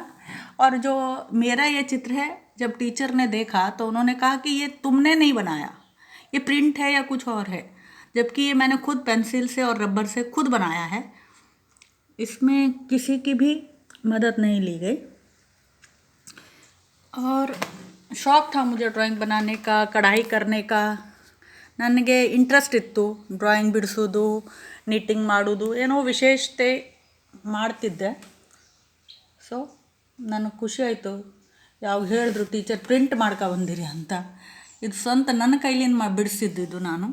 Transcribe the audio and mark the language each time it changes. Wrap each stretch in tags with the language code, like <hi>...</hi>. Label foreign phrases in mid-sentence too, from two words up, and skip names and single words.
<hi>और जो मेरा ये चित्र है, जब टीचर ने देखा तो उन्होंने कहा कि ये तुमने नहीं बनाया, ये प्रिंट है या कुछ और है, जबकि ये मैंने खुद पेंसिल से और रबर से खुद बनाया है, इसमें किसी की भी मदद नहीं ली गई। और ಶೌಕ್ था मुझे ಡ್ರಾಯಿಂಗ್ बनाने का, ಕढ़ाई करने का।</hi> <kn>ನನಗೆ ಇಂಟ್ರೆಸ್ಟ್ ಇತ್ತು ಡ್ರಾಯಿಂಗ್ ಬಿಡಿಸೋದು, ನಿಟ್ಟಿಂಗ್ ಮಾಡೋದು, ಏನೋ ವಿಶೇಷತೆ ಮಾಡ್ತಿದ್ದೆ. ಸೊ ನನಗೆ ಖುಷಿ ಆಯಿತು, ಯಾವಾಗ ಹೇಳಿದ್ರು ಟೀಚರ್ ಪ್ರಿಂಟ್ ಬಂದಿರಿ ಅಂತ. ಇದು ಸ್ವಂತ ನನ್ನ ಕೈಲಿಂದ ಬಿಡಿಸಿದ್ದು ನಾನು.</kn>